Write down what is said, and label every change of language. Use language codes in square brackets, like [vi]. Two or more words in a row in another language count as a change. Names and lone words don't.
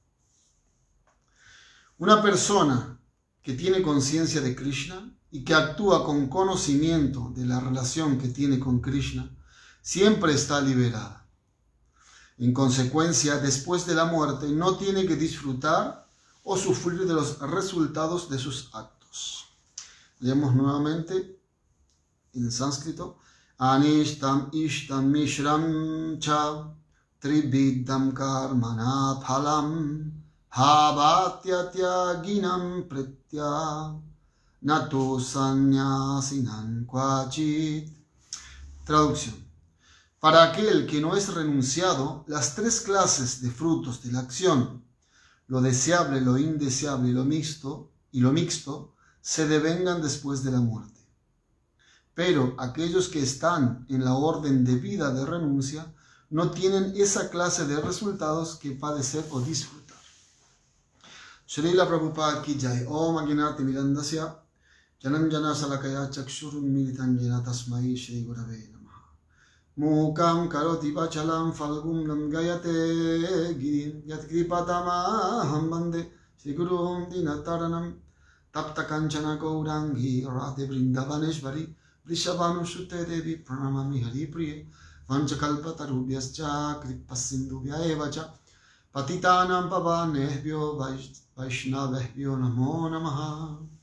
[es] Una persona que tiene conciencia de Krishna y que actúa con conocimiento de la relación que tiene con Krishna, siempre está liberada. En consecuencia, después de la muerte no tiene que disfrutar o sufrir de los resultados de sus actos. Leemos nuevamente en sánscrito. [sa] Anishtam ishtam mishram cha trividam karmana phalam bhavatyatyaginem pretya nato sannyasinan kvachit. [es] Traducción. Para aquel que no es renunciado, las tres clases de frutos de la acción, lo deseable, lo indeseable y lo mixto, se devengan después de la muerte. Pero aquellos que están en la orden de vida de renuncia no tienen esa clase de resultados que padecer o disfrutar. [hi] Srila Prabhupada Ki Jai. [sa] Om Agnati Mirandasya Janam Jana Salakaya Chakshurun Militan Jena Tasmai Shri Gurave Namaha. Mukam Karoti Vachalam Falgum Lam Gayate Girim Yat Kripatamaham Bande Shri Gurum Dinataranam Tapta Kanchana Gaurangi Radhe Vrindavaneshvari Vrishabhanu Sute Devi Pranamami Hari Priye Vanchakalpatarubhyascha Kripasindubhya Evacha Patitanam Pavanebhyo Vaishnavebhyo Namo Namaha.